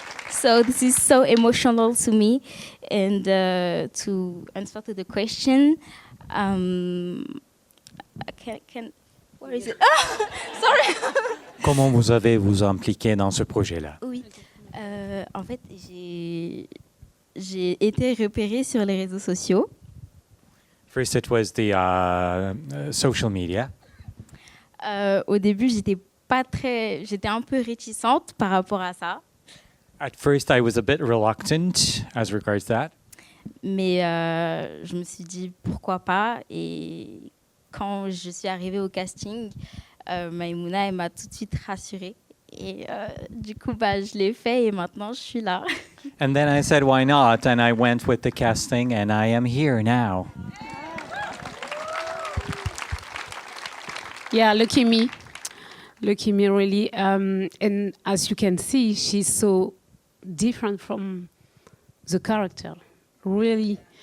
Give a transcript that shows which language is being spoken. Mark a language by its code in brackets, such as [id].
[en] So this is so emotional to me, and to answer to the question, where is it? Sorry. [fr] Comment vous avez vous impliqué dans ce projet-là? Oui. En fait, j'ai été repérée sur les réseaux sociaux. [en] First, it was the social media. [fr] Au début, j'étais un peu réticente par rapport à ça. [en] At first, I was a bit reluctant as regards that. [fr] Mais je me suis dit pourquoi pas. Et quand je suis arrivée au casting, Maïmouna elle m'a tout de suite rassurée. Et du coup, je l'ai fait et maintenant je suis là. [en] And then I said, why not? And I went with the casting, and I am here now. Yeah, lucky me. Lucky me, really. And as you can see, she's so different from the character. Really.